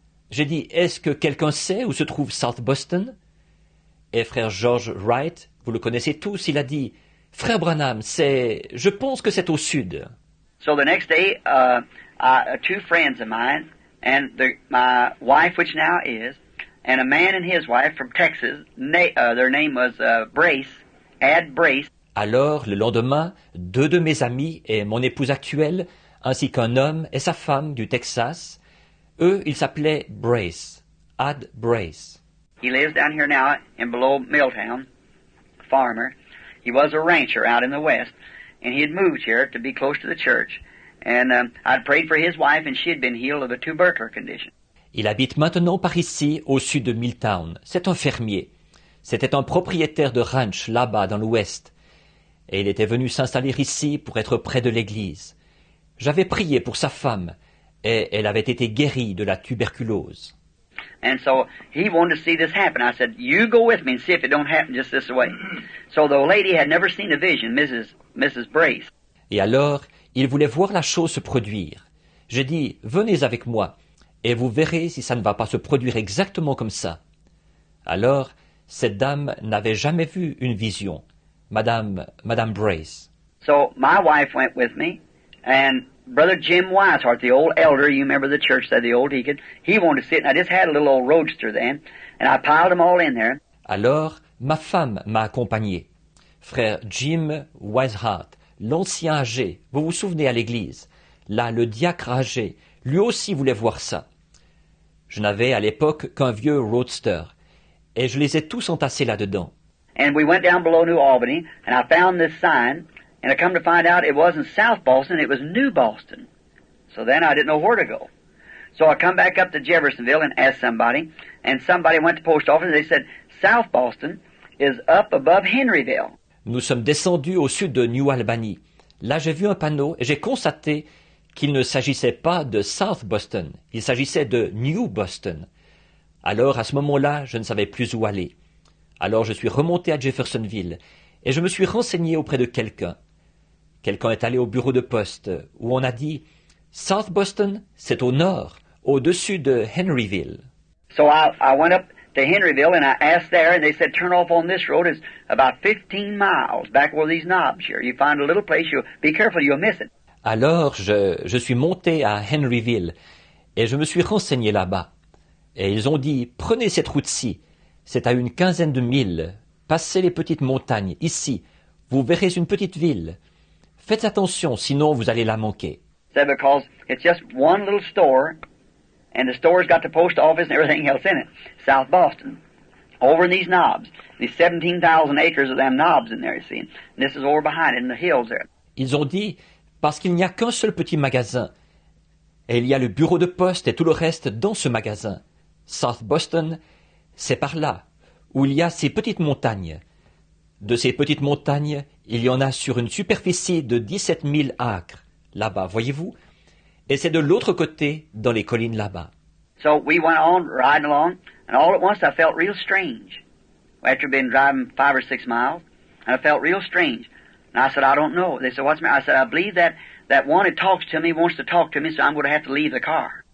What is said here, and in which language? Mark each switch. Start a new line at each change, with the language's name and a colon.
French: J'ai dit, est-ce que quelqu'un sait où se trouve South Boston? Et frère George Wright, vous le connaissez tous, il a dit, frère Branham, je pense que c'est au sud.
English: So the next day, two friends of mine, and my wife, which now is, and a man and his wife from Texas, their name was Brace, Ad Brace.
French: Alors, le lendemain, 2 de mes amis et mon épouse actuelle, ainsi qu'un homme et sa femme du Texas, eux, ils s'appelaient Brace, Ad Brace.
English: He lives down here now in below Milltown, farmer. He was a rancher out in the west, and he had moved here to be close to the church. And I'd prayed for his wife, and she had been healed of a tubercular condition.
French: Il habite maintenant par ici, au sud de Milltown. C'est un fermier. C'était un propriétaire de ranch là-bas dans l'ouest. Et il était venu s'installer ici pour être près de l'église. J'avais prié pour sa femme, et elle avait été guérie de la tuberculose.
English: And so he wanted to see this happen. I said, you go with me and see if it don't happen just this way. So the lady had never seen a vision, Mrs. Brace.
French: Et alors, il voulait voir la chose se produire. J'ai dit, venez avec moi, et vous verrez si ça ne va pas se produire exactement comme ça. Alors, cette dame n'avait jamais vu une vision, Madame Brace.
English: So my wife went with me, and Brother Jim Weishart, the old elder, you remember the church, the old deacon, he wanted to sit, and I just had a little old roadster then, and I piled them all in there.
French: Alors, ma femme m'a accompagné. Frère Jim Weishart, l'ancien âgé, vous vous souvenez à l'église, là, le diacre âgé, lui aussi voulait voir ça. Je n'avais à l'époque qu'un vieux roadster, et je les ai tous entassés là-dedans.
English: And we went down below New Albany, and I found this sign, and I come to find out it wasn't South Boston, it was New Boston. So then I didn't know where to go. So I come back up to Jeffersonville and asked somebody, and somebody went to the post office, and they said, South Boston is up above Henryville.
French: Nous sommes descendus au sud de New Albany. Là, j'ai vu un panneau et j'ai constaté qu'il ne s'agissait pas de South Boston, il s'agissait de New Boston. Alors, à ce moment-là, je ne savais plus où aller. Alors, je suis remonté à Jeffersonville et je me suis renseigné auprès de quelqu'un. Quelqu'un est allé au bureau de poste où on a dit « South Boston, c'est au nord, au-dessus de Henryville. »
English: So I went up to Henryville and I asked there, and they said, turn off on this road. It's about 15 miles back where these knobs here. You find a little place, be careful, you'll miss it.
French: Alors, je suis monté à Henryville et je me suis renseigné là-bas. Et ils ont dit, prenez cette route-ci, c'est à une 15aine de milles, passez les petites montagnes, ici, vous verrez une petite ville. Faites attention, sinon vous allez la manquer.
English: Said because it's just one little store, and the store's got the post office and everything else in it. South Boston. Over in these knobs. These 17,000 acres of them knobs in there, you see. And this is over behind it in the hills there.
French: Ils ont dit, parce qu'il n'y a qu'un seul petit magasin, et il y a le bureau de poste et tout le reste dans ce magasin. South Boston, c'est par là, où il y a ces petites montagnes. De ces petites montagnes, il y en a sur une superficie de 17 000 acres, là-bas, voyez-vous? Et c'est de l'autre côté, dans les collines là-bas.
English: So we went on, riding along, and all at once I felt real strange. After being driving 5 or 6 miles, and I felt real strange. And I said, I don't know. They said, what's the matter? I said, I believe that one who talks to me wants to talk to me, so I'm going to have to leave the car.